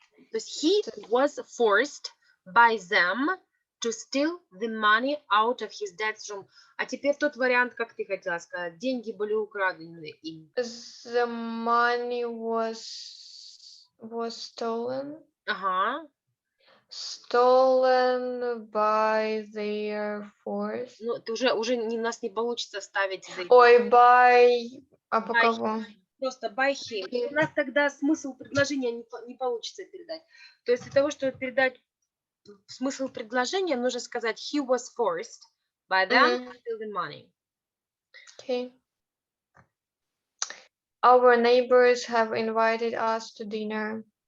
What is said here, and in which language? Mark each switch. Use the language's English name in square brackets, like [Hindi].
[Russian] То есть [English] he was forced by them to steal the money out of his dad's room. [Russian] А теперь тот вариант, как ты хотела сказать. Деньги были украдены им. [English] The money was stolen. Ага. Stolen by their force. [Russian] Ну, это уже у нас не получится ставить. Ой, by... А по кого? Просто [English] by him. [Russian] У нас тогда смысл предложения не получится передать. То есть для того, чтобы передать смысл предложения, нужно сказать [English] he was forced by them to steal the money. Okay. Our neighbors have invited us to dinner.